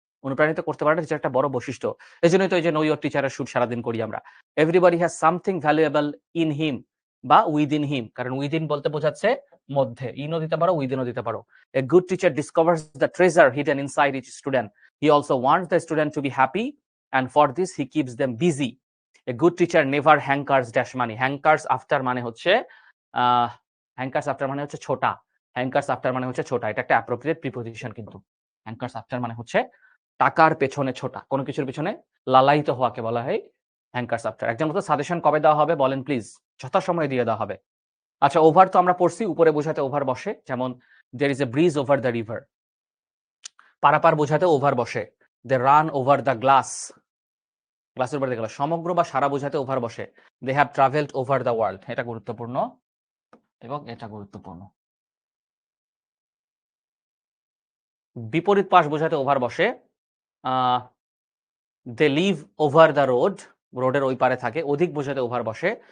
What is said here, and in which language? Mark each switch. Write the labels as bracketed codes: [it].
[bn] অনুপ্রাণিত করতে পারাটা টিচার একটা বড় বৈশিষ্ট্য। এই জন্যই তো এই যে নো ইওর টিচারের শুট সারাদিন করি আমরা। [en] everybody has something valuable in him বা within him, [bn] কারণ উইদিন বলতে বোঝাচ্ছে মধ্যে, ইনও দিতে পারো উইদিনও দিতে পারো। [en] A good teacher discovers the treasure hidden inside each student, he also wants the student to be happy and for this he keeps them busy. A good teacher never hankers dash money. [bn] Hankers after মানে হচ্ছে hankers after মানে হচ্ছে ছোটা, hankers after মানে হচ্ছে ছোটা। এটা একটা অ্যাপ্রোপ্রিয়েট প্রিপোজিশন কিন্তু। hankers after মানে হচ্ছে টাকার পেছনে ছোটা, কোনো কিছুর পেছনে লালায়িত হওয়াকে বলা হয় hankers after। একজন মতো সাজেশন কবে দেওয়া হবে বলেন প্লিজ? যথাসময়ে দিয়ে দেওয়া হবে। আচ্ছা, ওভার তো আমরা পড়ছি, উপরে বোঝাতে ওভার বসে, যেমন [en] there is a breeze over the river, [bn] পারাপার বোঝাতে ওভার বসে। [en] they run over the glass, [bn] গ্লাসের উপরে দেখলাম। সমগ্র বা সারা বোঝাতে ওভার বসে। [en] they have travelled over the world, [bn] এটা গুরুত্বপূর্ণ এবং এটা গুরুত্বপূর্ণ। বিপরীত পাশ বোঝাতে ওভার বসে। [en] they live over the road, [bn] রোডের ওই পারে থাকে। অধিক বোঝাতে ওভার বসে।